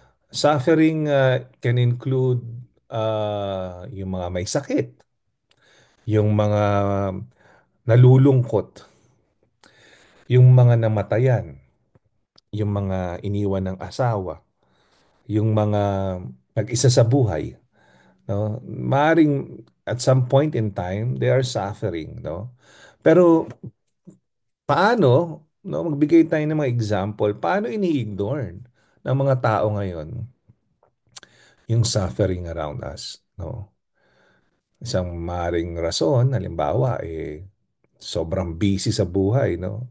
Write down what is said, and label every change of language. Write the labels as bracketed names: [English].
[English] Suffering can include [Filipino] yung mga may sakit, yung mga nalulungkot, yung mga namatayan, yung mga iniwan ng asawa, yung mga nag-isa sa buhay, no? Maaring [English] at some point in time they are suffering, no? [Filipino] Pero paano, no, magbigay tayo ng mga example, paano ini-ignore ng mga tao ngayon yung [English] suffering around us, [Filipino] no? Isang maring rason, halimbawa, sobrang busy sa buhay, no?